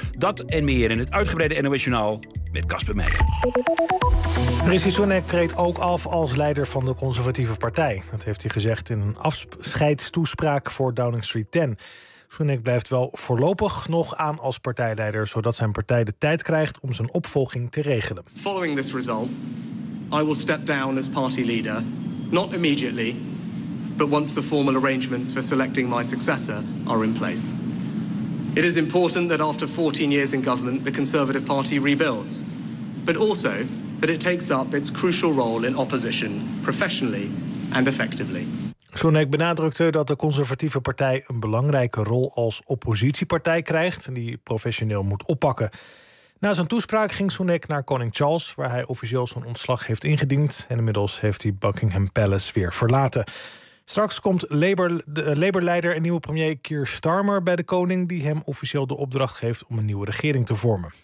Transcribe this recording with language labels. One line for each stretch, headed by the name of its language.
Dutch: Dat en meer in het uitgebreide NOS-journaal met Casper Meijer. Rishi Sunak treedt ook af als leider van de conservatieve partij. Dat heeft hij gezegd in een afscheidstoespraak voor Downing Street 10. Sunak blijft wel voorlopig nog aan als partijleider, zodat zijn partij de tijd krijgt om zijn opvolging te regelen.
English: Following this result, I will step down as party leader, not immediately, but once the formal arrangements for selecting my successor are in place. It is important that after 14 years in government, the Conservative Party rebuilds, but also that it takes up its crucial role in opposition professionally and effectively.
Dutch: Sunak benadrukte dat de Conservatieve Partij een belangrijke rol als oppositiepartij krijgt, die professioneel moet oppakken. Na zijn toespraak ging Sunak naar koning Charles, waar hij officieel zijn ontslag heeft ingediend. En inmiddels heeft hij Buckingham Palace weer verlaten. Straks komt Labour-leider en nieuwe premier Keir Starmer bij de koning, die hem officieel de opdracht geeft om een nieuwe regering te vormen.